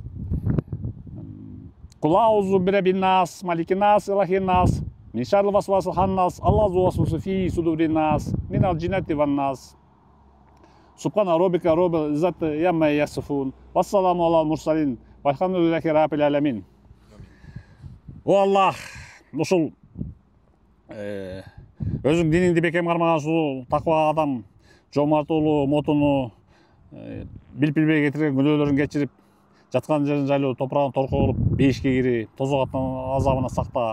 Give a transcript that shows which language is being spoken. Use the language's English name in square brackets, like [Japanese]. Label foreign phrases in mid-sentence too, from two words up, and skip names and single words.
[Arabic] قل أعوذ برب الناس، ملك الناس، إله الناس، من شر الوسواس الخناس، الذي يوسوس في صدور الناس، من الجنة والناس. سبحان ربك رب العزة عما يصفون. والسلام على المرسلين. والحمد لله رب العالمين. [Kyrgyz] О Аллах, ушул өзүң дининди бекем кармаган ушул таква адам Жоомарт уулу Мотуну билип билбей кетирген күнөөлөрүн кечирип, жаткан жерин жайлоо, топурагын торко кылып, бейишке кири, тозок аттын азабына сакта.